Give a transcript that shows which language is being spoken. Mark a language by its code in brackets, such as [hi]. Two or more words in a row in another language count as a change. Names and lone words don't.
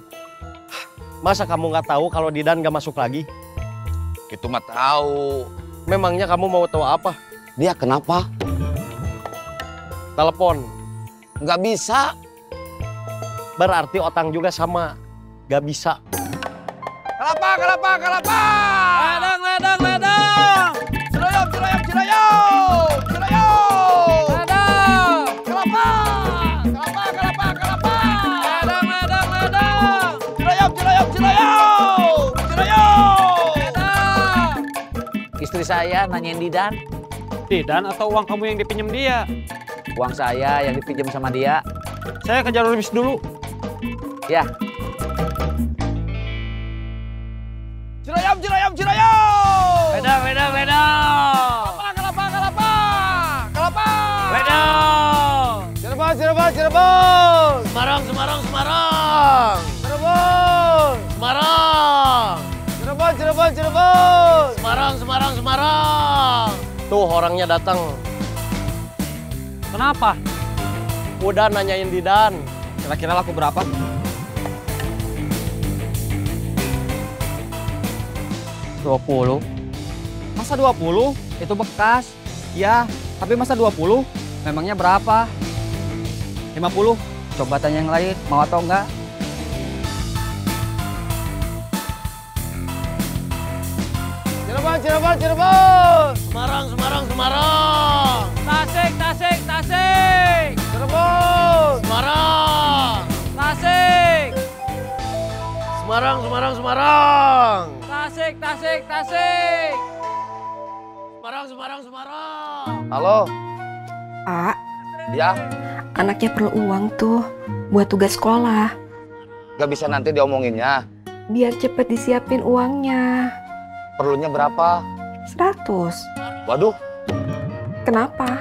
[id] Masa kamu nggak tahu kalau Didan nggak masuk lagi? Itu mah tahu. Memangnya kamu mau tahu apa? Dia kenapa? Telepon. Nggak bisa. Berarti Otang juga sama. Nggak bisa. Kelapa, kelapa, kelapa! Ledang, ledang, ledang! Jurayam, jurayam, jurayam! Jurayam! Ledang! Kelapa! Kelapa, kelapa, kelapa! Ledang, ledang, ledang! Jurayam, jurayam, jurayam! Jurayam! Ledang! Istri saya nanyain Didan. Didan atau uang kamu yang dipinjam dia? Uang saya yang dipinjam sama dia. Saya ke jalur bis dulu. Ya. Jurayam, jurayam, jurayam! Ledang, ledang, ledang! Kelapa, kelapa, kelapa! Kelapa! Ledang! Cirebon, Cirebon, Cirebon! Semarang, Semarang, Semarang! Cirebon! Semarang! Cirebon, Cirebon, Cirebon! Semarang, Semarang, Semarang! Tuh orangnya datang. Kenapa? Udah nanyain Didan. Kira-kira laku berapa? 20. Masa 20? Itu bekas. Ya, tapi masa 20? Memangnya berapa? 50. Coba tanya yang lain, mau atau enggak? Cirebon, Cirebon, Cirebon. Semarang, Semarang, Semarang. Tasik, Tasik, Tasik. Cirebon. Semarang. Tasik. Semarang, Semarang, Semarang. Tasik, Tasik, Tasik. Semarang, Semarang, Semarang. Halo. Pak, Ya, anaknya perlu uang tuh buat tugas sekolah. Gak bisa nanti diomonginnya. Biar cepet disiapin uangnya. Perlunya berapa? 100. Waduh, Kenapa?